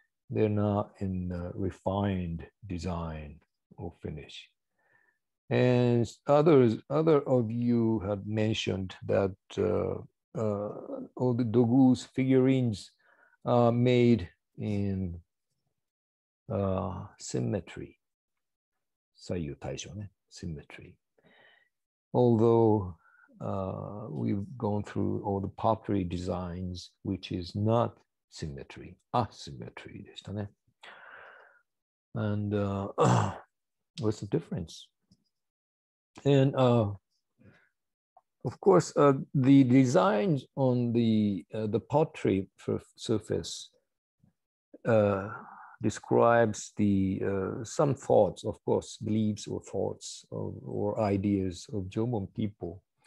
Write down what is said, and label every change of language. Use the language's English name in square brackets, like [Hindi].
[English] They're not in refined design or finish. And other of you have mentioned that all the dogus figurines are made in symmetry. [Japanese] 左右対称ね, [English] symmetry. Although we've gone through all the pottery designs, which is not symmetry, asymmetry [Japanese] でしたね. [English] And what's the difference? And of course, the designs on the pottery surface describes the some thoughts, of course, beliefs or thoughts or ideas of Jomon people.